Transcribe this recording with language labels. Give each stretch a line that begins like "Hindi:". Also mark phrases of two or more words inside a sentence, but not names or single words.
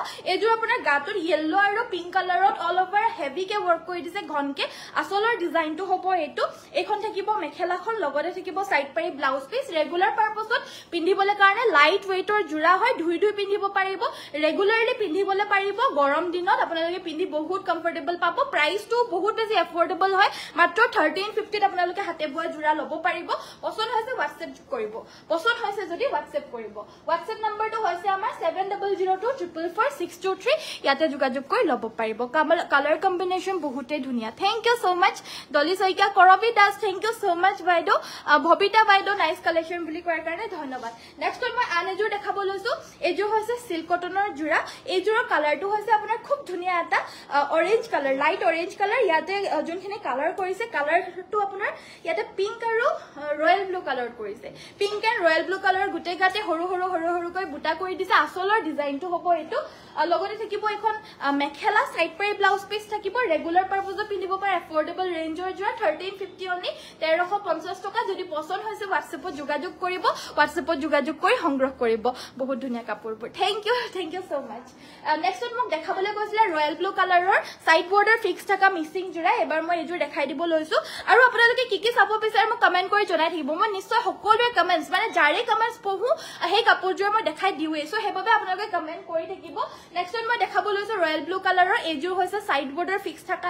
Assamese: এযোৰ আপোনাৰ গাটোৰ ইয়েলো আৰু
English: pink colour all over heavy K work
Assamese: কৰি দিছে ঘনকে আসলৰ ডিজাইনটো হ'ব এইটো এখন থাকিব মেখেলাখন লগতে থাকিব সাইড পাৰি
English: blouse piece regular purpose
Assamese: পিন্ধিবলৈ কাৰণে
English: light weight
Assamese: জোৰা হয় ধুই পিন্ধিব পাৰিব ৰেগুলাৰলি পিন্ধিবলৈ পাৰিব গৰম দিনত আপোনালোকে পিন্ধি বহুত কমফৰ্টেবল পাব প্ৰাইসটো বহুত বেছি এফোৰ্ডেবল হয় মাত্ৰ 1350 আপোনালোকে হাতে বোৱা জোৰা ল'ব পাৰিব পছন্দ হৈছে WhatsApp কৰিব পছন্দ হৈছে যদি WhatsApp কৰিব WhatsApp নম্বৰটো হৈছে আমাৰ 7002444623 ইয়াতে যোগাযোগ কৰি ল'ব পাৰিব
English: colour combination
Assamese: বহুতে ধুনীয়া
English: thank you so much
Assamese: ডলি সৈকা কৰবি দাস
English: thank you so much
Assamese: বাইদেউ ভবিতা বাইদেউ
English: nice collection
Assamese: বুলি কোৱাৰ কাৰণে ধন্যবাদ নেক্সট মই আন এযোৰ দেখাব লৈছো এযোৰ হৈছে
English: silk cotton
Assamese: জোৰা এইযোৰৰ কালাৰটো হৈছে আপোনাৰ খুব ধুনীয়া এটা
English: orange colour light orange colour
Assamese: ইয়াতে যোনখিনি কালাৰ কৰিছে কালাৰটো আপোনাৰ ইয়াতে পিংক আৰু
English: royal blue colour
Assamese: কৰিছে
English: pink and royal blue colour
Assamese: গুটে গাতে হৰু কৈ বুটা কৰি দিছে আসলৰ ডিজাইনটো হ'ব এইটো লগতে থাকিব এখন মেখেলা সাইড পাৰি
English: blouse piece
Assamese: থাকিব
English: regular purpose
Assamese: পিন্ধিব পাৰে
English: affordable range
Assamese: জোৰা 1350 অনলি 1350 টকা যদি পছন্দ হৈছে WhatsAppত যোগাযোগ কৰিব WhatsAppত যোগাযোগ কৰি সংগ্ৰহ কৰিব বহুত ধুনীয়া কাপোৰবোৰ
English: thank you so much
Assamese: নেক্সটত মোক দেখাবলৈ কৈছিলে
English: royal blue colour side border fix
Assamese: থকা মিসিং জোৰা এবাৰ মই এযোৰ দেখাই দিব লৈছো আৰু আপোনালোকে কি চাব বিচাৰে মোক কমেন্ট কৰি জনাই থাকিব মই নিশ্চয় সকলোৱে কমেন্টছ মানে যাৰে কমেন্টছ পঢ়ো সেই কাপোৰযোৰ মই দেখাই দিওৱে সো হেবাবে আপোনালোকে কমেন্ট কৰি থাকিব নেক্সটত মই দেখাব লৈছো
English: royal blue colour
Assamese: এযোৰ হৈছে
English: side border fix
Assamese: থকা